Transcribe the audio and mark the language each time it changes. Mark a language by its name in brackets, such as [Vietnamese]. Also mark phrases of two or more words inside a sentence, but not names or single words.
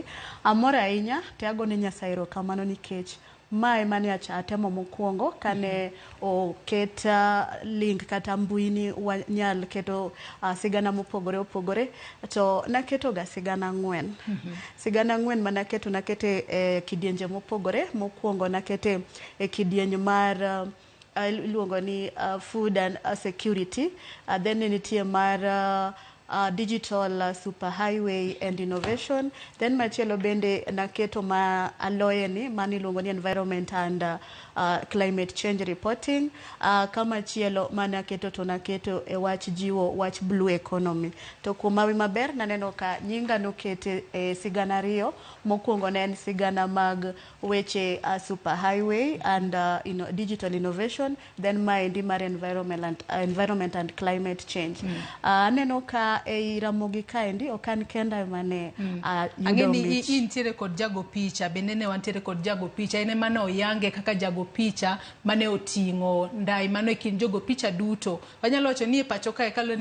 [Luo (Kenya and Tanzania)] Amor ahinya to agone Nyasaye erokamano nikech mae mane atemo mokwongo kane oket link kata mbui ni wanyal keto sigana mopogore opogore to naketo ga sigana 4. Sigana 4 manaketo nakete kidienje mopogore. Mokwongo nakete e kidieny mar iluongo ni [English] food and security, [Luo (Kenya and Tanzania)] then nitie mar [English] digital superhighway and innovation, [Luo (Kenya and Tanzania)] then machielo bende naketo ma aloye ni maniluongo ni [English] environment and climate change reporting. [Luo (Kenya and Tanzania)] Kama chielo manaketo to naketo e wach jiwo wach [English] blue economy. [Luo (Kenya and Tanzania)] To kumawi maber naneno ka nyinga nokete e sigana 2. Mokwongo ne en sigana mag weche [English] superhighway and digital innovation, [Luo (Kenya and Tanzania)] then maendi mar [English] environment and climate change. [Luo (Kenya and Tanzania)] Aneno ka e Ramogi kaendi okan kenda mane yudo mich. Intiere kod jago picha, bende ne wantiere kod jago picha, ene mane oyange kaka jago picha mane oting'o ndai mano e kind jogo picha duto. Wanyalo wacho ni e pacho kae